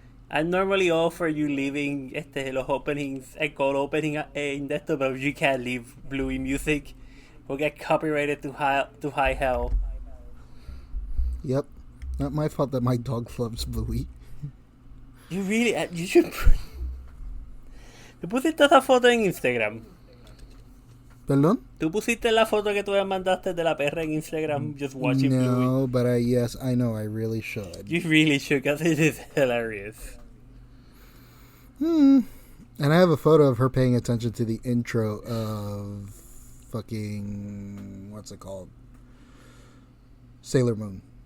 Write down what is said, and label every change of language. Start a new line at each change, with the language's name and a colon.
English: I'm normally all for you leaving los openings, el cold opening in esto, but you can't leave Bluey music. We'll get copyrighted to high hell. Yep. Not my fault that my dog loves Bluey. You really... You should...
Spanish: ¿Tú pusiste esa foto en Instagram? ¿Perdón? ¿Tú pusiste la foto que tú me mandaste de la perra en Instagram
English: just watching Bluey? No, but yes, I know, I really should. You really should, because it is hilarious. And I have a photo of her paying attention to the intro of fucking... What's it called? Sailor Moon.